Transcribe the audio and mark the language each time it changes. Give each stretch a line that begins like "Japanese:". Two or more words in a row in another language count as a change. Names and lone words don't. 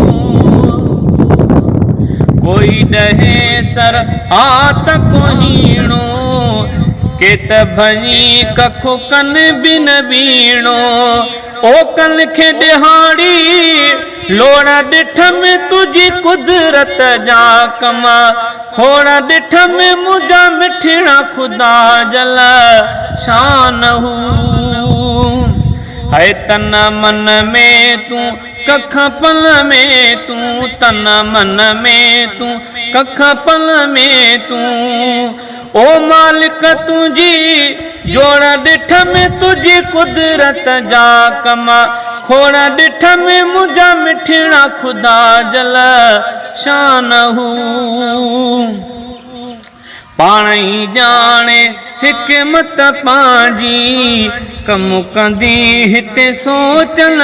Sindhi: कोई ॾहे सर आत कुहीणो, के त भञी कखु कन बि न वीणो, ओ कन खे ॾिहाड़ी लोड़ ॾिठ में तुझी कुदरत जा कम, खोड़ ॾिठ में मुझा मिठड़ा खुदा
Arabic: جل شأنه.
Sindhi: है तन मन में तू कख पन में तू, तन मन में तू कख पन में तू, ओ मालिक तुझी जोड़ ॾिठ में तुझी कुदरत जा कम, खोड़ ॾिठ में मुझा मिठड़ा खुदा
Arabic: جل شأنه.
Sindhi: पाण ई ॼाणे हिकमत पंहिंजी, कम कंदी हिते सोच न